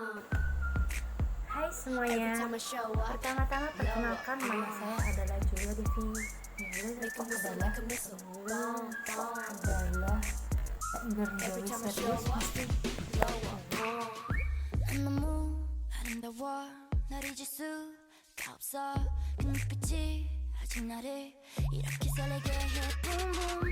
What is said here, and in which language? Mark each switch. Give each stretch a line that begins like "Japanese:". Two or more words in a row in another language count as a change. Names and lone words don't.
Indonesian: Hai semuanya, pertama-tama perkenalkan nama saya adalah Julia Devi enggak serius.
Korean: 너무 아름다워 날 잊을 수가 없어 그 눈빛이 아직 나를 이렇게 설레게 해
English: boom boom